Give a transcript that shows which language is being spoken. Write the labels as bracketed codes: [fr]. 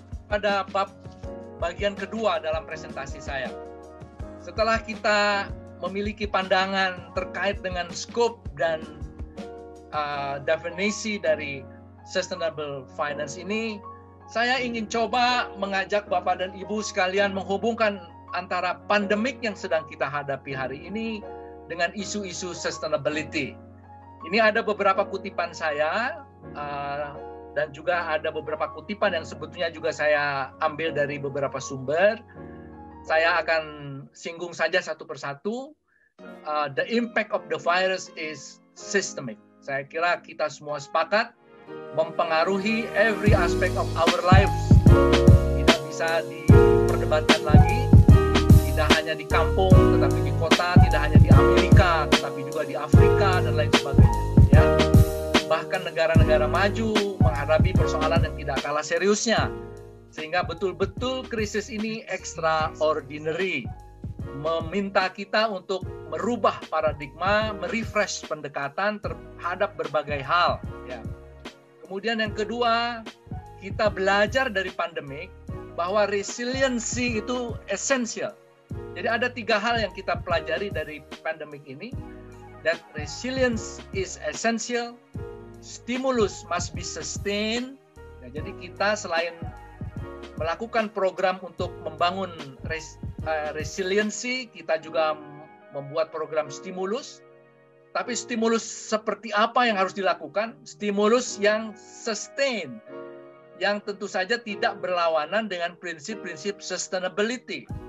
[id] Pada bab bagian kedua dalam presentasi saya, setelah kita memiliki pandangan terkait dengan scope dan definisi dari sustainable finance ini, saya ingin coba mengajak Bapak dan Ibu sekalian menghubungkan antara pandemik yang sedang kita hadapi hari ini dengan isu-isu sustainability. Ini ada beberapa kutipan saya, dan juga ada beberapa kutipan yang sebetulnya juga saya ambil dari beberapa sumber. Saya akan singgung saja satu persatu. [en] The impact of the virus is systemic. [id] Saya kira kita semua sepakat mempengaruhi [en] every aspect of our lives. [id] Tidak bisa diperdebatkan lagi. Tidak hanya di kampung, tetapi di kota. Tidak hanya di Amerika, tetapi juga di Afrika dan lain sebagainya. Ya. Bahkan negara-negara maju menghadapi persoalan yang tidak kalah seriusnya. Sehingga betul-betul krisis ini extraordinary. Meminta kita untuk merubah paradigma, merefresh pendekatan terhadap berbagai hal. Ya. Kemudian yang kedua, kita belajar dari pandemik bahwa resiliency itu esensial. Jadi ada 3 hal yang kita pelajari dari pandemik ini. [en] That resilience is essential. Stimulus must be sustained. [id] Nah, jadi kita selain melakukan program untuk membangun resiliency, kita juga membuat program stimulus. Tapi stimulus seperti apa yang harus dilakukan? Stimulus yang sustain, yang tentu saja tidak berlawanan dengan prinsip-prinsip sustainability.